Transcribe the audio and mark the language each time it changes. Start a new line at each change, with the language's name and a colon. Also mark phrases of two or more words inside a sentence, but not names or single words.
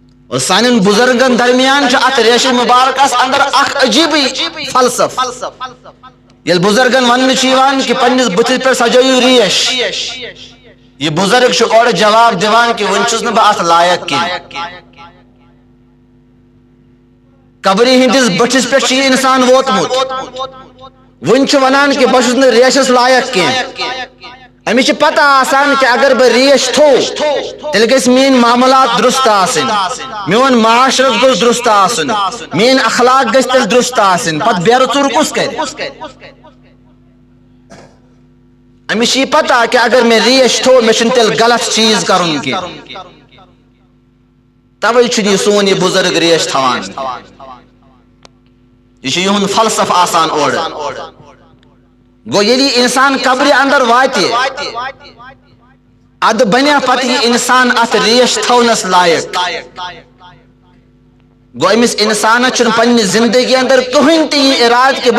Kashmiri: اور سانن بزرگن درمیان ات ریش مبارکس اندر اخ عجیب فلسف یل بزرگن ون کہ پنس بتس پہ سجائیو ریش یہ بزرگ اور جواب دیوان کہ ون چھس نہ بہ ات لائق کی قبری ہندس بٹھس پہ یہ انسان ووتمت ون ونان کہ بہ چھس نہ ریشس لائق کی امس پتہ آسان کہ اگر بہ ریش تھو تیل گژھِ میٲنۍ معاملات درست آسن میون معاشرت گوٚژھ درست آسن میٲنۍ اخلاق گژھِ تیٚلہِ درست آسن پتہٕ بیرٕ ژوٗر کُس کرِ امس یہ پتہ کہ اگر میں ریش تھو مے چھُنہٕ تیٚلہِ غلط چیز کرُن کینٛہہ توے چھُنہٕ یہِ سون یہِ بزرگ ریش تھاوان یہ چھُ یِہُنٛد فلسف آسان اورٕ گو یلی انسان قبر اندر واتے اد بنیا پتہ یہ انسان ات ریش تھونس لائق گو امس انسان چھن پنہ زندگی اندر کہین تہ یہ اراد کہ بہ